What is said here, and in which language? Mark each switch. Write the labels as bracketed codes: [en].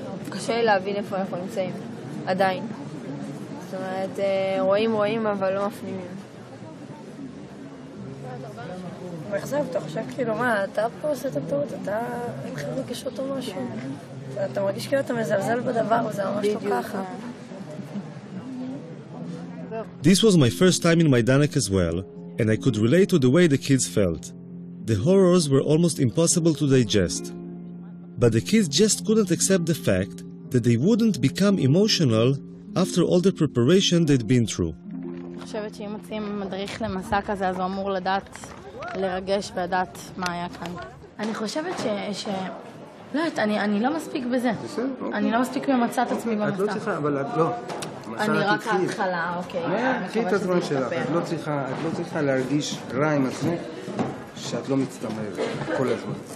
[he] קשה לי להבין איפה אנחנו נמצאים. עדיין. זאת אומרת, רואים, אבל לא מפנימים. מאכזב, אתה חושב כאילו, מה, אתה פה עושה את הטעות, אתה אין לך רגשות או משהו. אתה מרגיש כאילו אתה מזלזל בדבר, וזה ממש לא ככה. [en] This was my first time in Majdanek as well, and I could relate to the way the kids felt. The horrors were almost impossible to digest. But the kids just couldn't accept the fact that they wouldn't become emotional after all the preparation they'd been through. [he] אני חושבת שאם מוצאים מדריך למסע כזה, אז הוא אמור לדעת, לרגש ולדעת מה היה כאן. אני חושבת לא יודעת, אני לא מספיק בזה. אני לא מספיק ממצא את עצמי במסע. את לא צריכה, אבל את לא. אני רק ההתחלה, אוקיי. קחי את הזמן שלך, את לא צריכה להרגיש רע עם עצמך שאת לא מצטמרת כל הזמן.